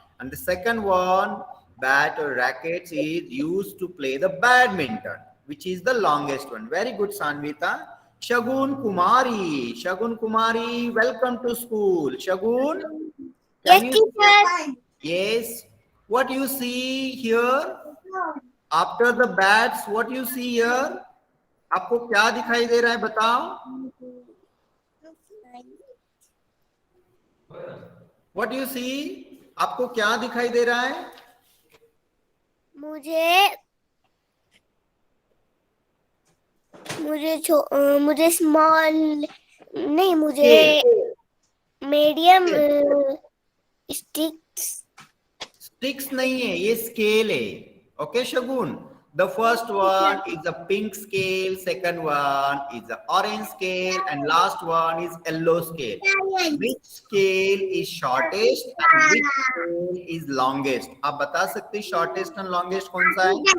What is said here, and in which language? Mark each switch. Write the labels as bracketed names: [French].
[English] And the second one, bat or rackets, is used to play the badminton, which is the longest one. Very good, Sanvita. Shagun Kumari. Shagun Kumari, welcome to school. Shagun, Yes, can you? teacher. Yes. What you see here? After the bats, what you see here? [Hindi] आपको क्या दिखाई दे रहा है बताओ? [English] What you see? [Hindi] आपको क्या दिखाई दे रहा है? मुझे स्मॉल नहीं, मुझे मीडियम स्टिक्स नहीं है, ये स्केल है. Okay Shagun. [English] The first one is a pink scale, second one is a orange scale, and last one is yellow scale. Which scale is shortest and which scale is longest? [Hindi] आप बता सकते हैं [English] shortest and longest [Hindi] कौन सा है?